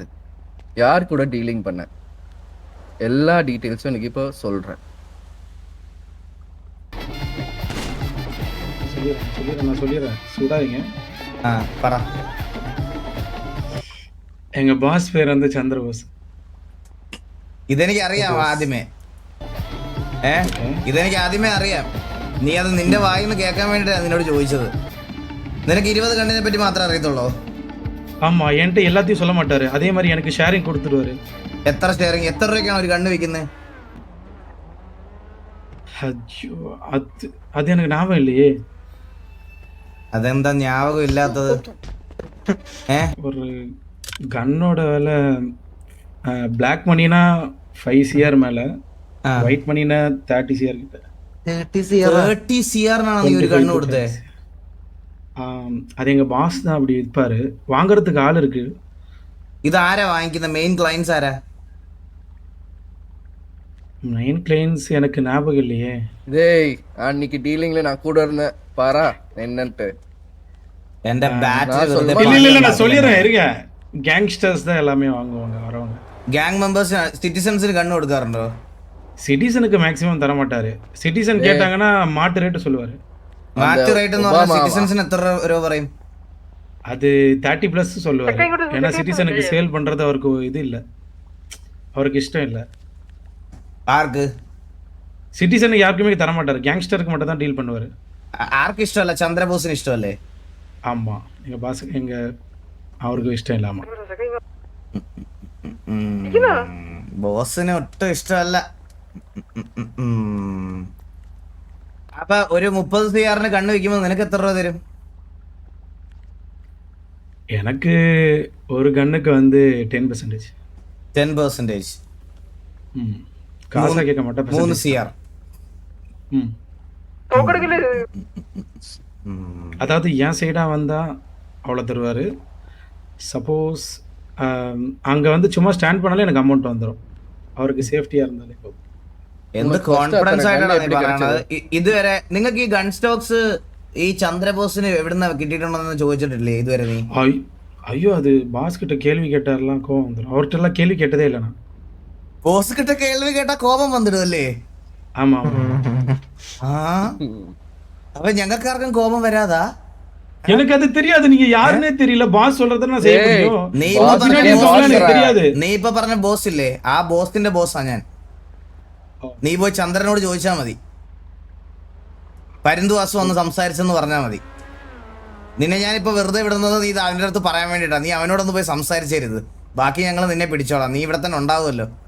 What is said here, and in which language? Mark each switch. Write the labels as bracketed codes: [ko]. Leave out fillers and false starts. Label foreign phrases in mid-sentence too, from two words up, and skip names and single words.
[ta] யார் கூட டீலிங் பண்ண? எல்லா டீட்டெயில்ஸும் எனக்கு இப்போ சொல்றேன். நான் சொல்லிடுறேன், சுடாதீங்க. [ml] പറ. [ta] எங்க பாஸ் பேர் வந்து சந்திரபோஸ். [ml] ഇതെനിക്ക് അറിയാം ആദ്യമേ. ഇതെനിക്ക് ആദ്യമേ അറിയാം. നീ അത് നിന്റെ വായിന്ന് കേൾക്കാൻ വേണ്ടിട്ടാണ് നിന്നോട് ചോദിച്ചത്. നിനക്ക് 20 കണ്ണിനെ പറ്റി മാത്രമേ അറിയത്തുള്ളൂ? [ta] ஆமா, என்கிட்ட எல்லாத்தையும் சொல்ல மாட்டாரு. அதே மாதிரி எனக்கு ஷேரிங் கொடுத்துருவாரு. [ml] എത്ര ഷെയറിങ്? എത്ര രൂപയ്ക്കാണ് ഒരു കണ്ണ് വിൽക്കുന്നത്? [ta] ஐயோ, அது எனக்கு ஞாபகம் இல்லையே. [ml] അതെന്താ ஞாபகம் ഇല്ലാത്തത്? [ta] ஒரு கன்னோட விலை [en] black money [ta] 5 CR மேல, [en] white money [ta] 30 CR கிட்ட. [ml] 30 CR നീ ഒരു കണ്ണ് കൊടുത്തേ? [ta] அது எங்க பாஸ் தான் அப்படி விற்பாரு. வாங்குறதுக்கு ஆள் இருக்கு. [ml] ഇത് ആരാ വാങ്ങിക്കുന്ന? [en] main clients [ml] ആരാ? [en] main clients [ta] எனக்கு ஞாபகம் இல்லையே. டேய், அன்னைக்கு டீலிங்ல நான் கூட இருந்தேன் பாரா என்னன்ட்டு. [ml] എന്റെ [ta] இல்ல நான் சொல்லிடுறேன் இருங்க. கேங்ஸ்டர்ஸ் தான் எல்லாமே வாங்குவாங்க வரவங்க. [en] gang members [ml] സിറ്റിസൺസിന് കണ്ണ് കൊടുക്കാറുണ്ടോ? [ta] சிட்டிசனுக்கு மேக்ஸிமம் தர மாட்டாரு. சிட்டிசன் கேட்டாங்கன்னா மாட்டு ரேட்டு சொல்லுவாரு. [ml] മാറ്റ് റേറ്റ് എന്ന് പറഞ്ഞാൽ സിറ്റിസൺസിന് എത്ര രൂപ പറയും? [ta] அது 30+ சொல்லுவாரு. ஏன்னா சிட்டிசனுக்கு சேல் பண்றது அவருக்கு இது இல்ல, அவருக்கு இஷ்டம் இல்ல. [ml] ആർക്ക്? [ta] சிட்டிசனுக்கு யாருக்குமே தர மாட்டாரு, கேங்ஸ்டருக்கு மட்டும் தான் டீல் பண்ணுவாரு. [ml] ആർക്കും ഇഷ്ടമല്ല? ചന്ദ്രബോസിന് ഇഷ്ടമല്ലേ? [ta] ஆமா, எங்க பாஸ் அவருக்கு இஷ்டம் இல்லாம. [ml] ബോസിന് ഒട്ടും ഇഷ്ടമല്ല. അപ്പൊ ഒരു 30 CR കണ്ണ് വെക്കുമ്പോ നിനക്ക് എത്ര രൂപ തരും? [ta] எனக்கு ஒரு கன்னுக்கு வந்து 10%. 10%. காசா கேட்க மாட்டேன். 3 CR. அதாவது என் சைடா வந்தா அவ்வளோ தருவாரு. சப்போஸ் அங்க வந்து சும்மா ஸ்டாண்ட் பண்ணாலே எனக்கு அமௌண்ட் வந்துடும். அவர்க்கு சேஃப்டியா இருந்தாலே போதும். [ml] എന്ത് കോൺഫിഡൻസ് ആയിട്ടാണ് നീ പറയുന്നത്? ഇതുവരെ നിങ്ങൾക്ക് ഈ [en] gun stocks [ml] ഈ ചന്ദ്രബോസിന് എവിടുന്ന കിട്ടിയിട്ടുണ്ടെന്ന് ചോദിച്ചിട്ടില്ലേ ഇതുവരെ നീ? [ta] ஐயோ, அது பாஸ் கிட்ட கேள்வி கேட்டாரெல்லாம் கோவம் வந்துடும். அவர்கிட்ட எல்லாம் கேள்வி கேட்டதே இல்லை நான். [ml] ബോസ് കിட்ட കേൾവി കേട്ടാ കോപം വന്നിടുമല്ലേ? [ta] ஆமா ஆமா [ml] ആ അപ്പൊ ഞങ്ങൾക്കാർക്കും കോപം വരാതാ? [ta] எனக்கு அது தெரியாது, நீங்க யாருன்னே தெரியல. பாஸ் சொல்றத நான் செய்ய முடியும். [ml] നീ boss ഇപ്പൊ പറഞ്ഞ നെ boss boss- [ta] எனக்கு தெரியாது. [ml] നീ ഇപ്പൊ പറഞ്ഞ ബോസ് ഇല്ലേ, ആ ബോസിന്റെ ബോസാ ഞാൻ. നീ പോയി ചന്ദ്രനോട് ചോദിച്ചാ മതി. പരുന്തുവാസു വന്ന് സംസാരിച്ചെന്ന് പറഞ്ഞാൽ മതി. നിന്നെ ഞാനിപ്പോ വെറുതെ വിടുന്നത് നീ അവൻ്റെ അടുത്ത് പറയാൻ വേണ്ടിട്ടാ. നീ അവനോടൊന്ന് പോയി സംസാരിച്ചരുത്. ബാക്കി ഞങ്ങൾ നിന്നെ പിടിച്ചോളാം. നീ ഇവിടെ തന്നെ ഉണ്ടാവുമല്ലോ.